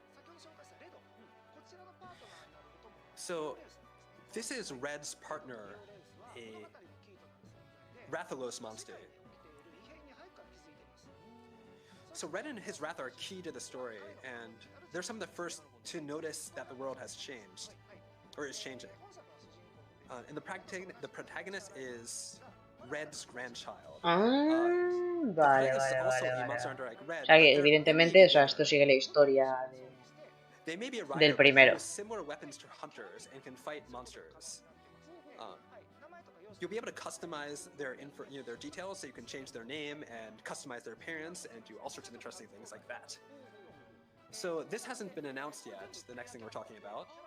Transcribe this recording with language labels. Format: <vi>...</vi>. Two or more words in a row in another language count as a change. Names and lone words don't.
<en>So this is Red's partner, a Rathalos monster. So Red and his wrath are key to the story, and they're some of the first to notice that the world has changed, or is changing. And the protagonist is Red's grandchild.</en> <es>Vale,</es> <en>the</en> <es>vale,</es> <en>protagonist is also</en> <es>vale,</es> <en>a</en> <es>vale.</es> <en>monster hunter like Red,</en> <es>O sea</es> <en>but</en> <es>que</es> <en>they</en> <es>evidentemente,</es> <en>may</en> <es>o sea, esto sigue la historia</es> <en>they may be a</en> <es>del</es> <en>rider, but they</en> <es>primero.</es> <en>use similar weapons to hunters and can fight monsters. You'll be able to customize their their details, so you can change their name and customize their appearance and do all sorts of interesting things like that. So this hasn't been announced yet, the next thing we're talking about.</en>